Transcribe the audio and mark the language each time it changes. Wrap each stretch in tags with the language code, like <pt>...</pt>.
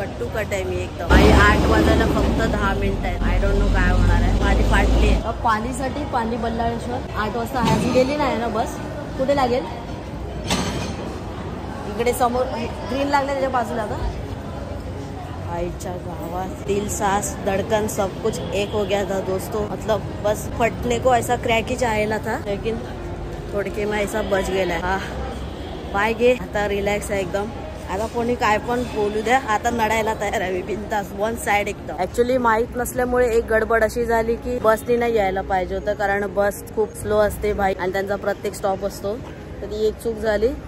<mr>कट्टू कट आहे मी एकदम भाई। 8 वाजायला फक्त 10 मिनिटं आहेत।</mr> <en>I don't know</en> <mr>काय होणार आहे, माझी फाटली आहे। पालीसाठी पाली बल्लाळेश्वर 8 वाजता ह्याची गेली नाही ना बस, कुठे लागेल? इकडे समोर ग्रीन लागले त्याच्या बाजूला का आईच्या गावात।</mr> <hi>दिल सांस धड़कन सब कुछ एक हो गया था दोस्तों, मतलब बस फटने को ऐसा क्रैक ही चाहेला था, लेकिन थोडके में ऐसा बच गेला।</hi> <mr>हा पाय घे आता, रिलॅक्स आहे एकदम। आता कोणी काय पण बोलू द्या, आता नडायला तयार आहे बिनधास्त वन साइड एकदम। ऍक्च्युली माहित नसल्यामुळे एक गडबड अशी झाली की बसनी नाही यायला पाहिजे होतं, कारण बस खूप स्लो असते भाई आणि त्यांचा प्रत्येक स्टॉप असतो, तर ती एक चूक झाली।</mr>